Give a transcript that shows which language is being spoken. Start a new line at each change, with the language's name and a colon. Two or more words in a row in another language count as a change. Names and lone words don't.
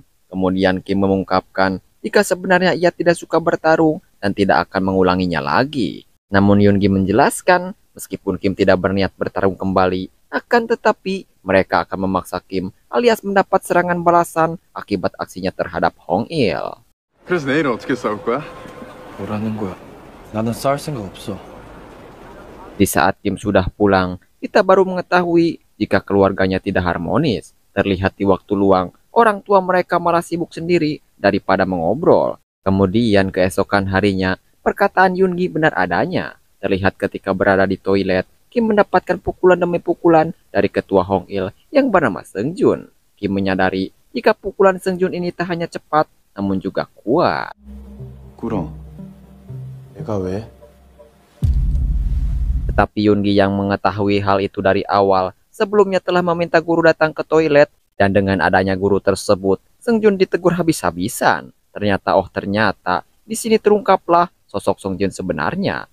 Indonesian: Kemudian Kim mengungkapkan jika sebenarnya ia tidak suka bertarung dan tidak akan mengulanginya lagi. Namun Yoongi menjelaskan meskipun Kim tidak berniat bertarung kembali, akan tetapi mereka akan memaksa Kim alias mendapat serangan balasan akibat aksinya terhadap Hong Il.
Korean: 그래서 내일은 어떻게 싸울 거야? 뭐라는 거야? 나는 싸울 생각 없어.
Indonesian: Di saat Kim sudah pulang, kita baru mengetahui jika keluarganya tidak harmonis. Terlihat di waktu luang, orang tua mereka malah sibuk sendiri daripada mengobrol. Kemudian keesokan harinya, perkataan Yoongi benar adanya. Terlihat ketika berada di toilet, Kim mendapatkan pukulan demi pukulan dari ketua Hong Il yang bernama Seung-jun. Kim menyadari jika pukulan Seung-jun ini tak hanya cepat, namun juga kuat.
Korean: 꿇어. 내가 왜?
Indonesian: Tetapi Yoongi yang mengetahui hal itu dari awal, sebelumnya telah meminta guru datang ke toilet, dan dengan adanya guru tersebut, Seung-jun ditegur habis-habisan. Ternyata, di sini terungkaplah sosok Seung-jun sebenarnya.